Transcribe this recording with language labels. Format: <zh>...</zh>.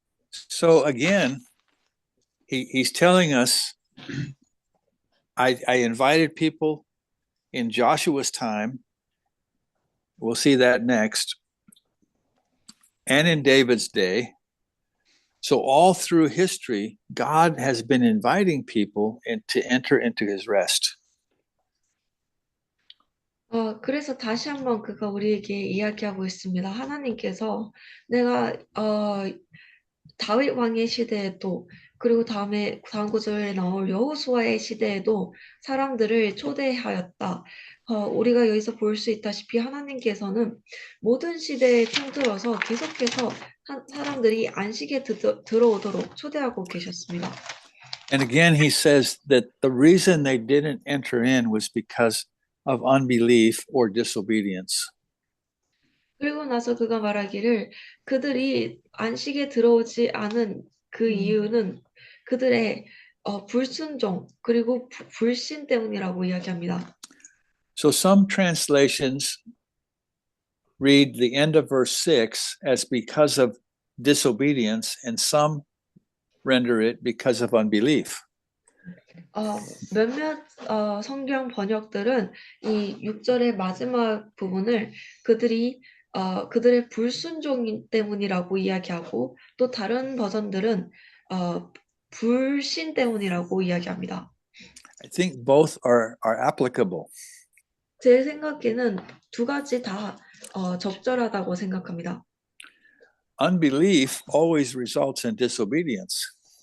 <en>So again, he's telling us, I invited people in Joshua's time. We'll see that next. And in David's day. So all through history, God has been inviting people to enter into his rest.</en> <ko>그래서 다시 한번 그가 우리에게 이야기하고 있습니다. 하나님께서 내가 다윗 왕의 시대에도 그리고 다음 구절에 나올 여호수아의 시대에도 사람들을 초대하였다. 우리가 여기서 볼 수 있다시피 하나님께서는 모든 시대에 통틀어서 계속해서 사람들이 안식에 들어오도록 초대하고 계셨습니다.</ko> <en>And again, he says that the reason they didn't enter in was because of unbelief or disobedience.</en> <ko>그리고 나서 그가 말하기를 그들이 안식에 들어오지 않은 그 이유는 그들의 불순종 그리고 불신 때문이라고 이야기합니다.</ko> <en>So some translations read the end of verse 6 as because of disobedience, and some render it because of unbelief.</en> <ko>몇몇 성경 번역들은 이 6절의 마지막 부분을 그들의 불순종 때문이라고 이야기하고 또 다른 버전들은 불신 때문이라고 이야기합니다.</ko> <en>I think both are applicable.</en> <ko>제 생각에는 두 가지 다 적절하다고 생각합니다.</ko> <en>Unbelief always results in disobedience.</en>